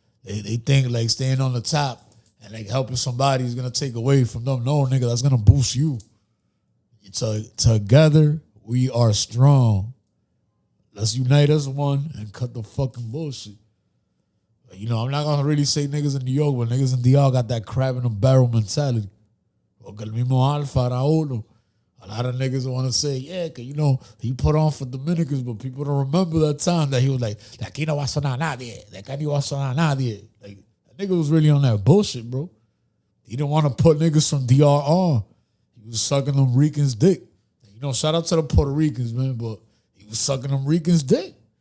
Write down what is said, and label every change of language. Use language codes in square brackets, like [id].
[en] They think like staying on the top and like helping somebody is gonna take away from them. No, nigga, that's gonna boost you. Together, we are strong. Let's unite as one and cut the fucking bullshit. You know, I'm not gonna really say niggas in New York, but niggas in DR got that crab in a barrel mentality. [es] Porque el mismo Alfa era uno. [en] A lot of niggas want to say, yeah, cause you know, he put on for Dominicans, but people don't remember that time that he was like, [es] de aquí no va a sonar nadie, [en] de aquí no va a sonar nadie. Like, that nigga was really on that bullshit, bro. He didn't want to put niggas from DR on. He was sucking them Ricans' dick. You know, shout out to the Puerto Ricans, man, but he was sucking them Ricans' dick.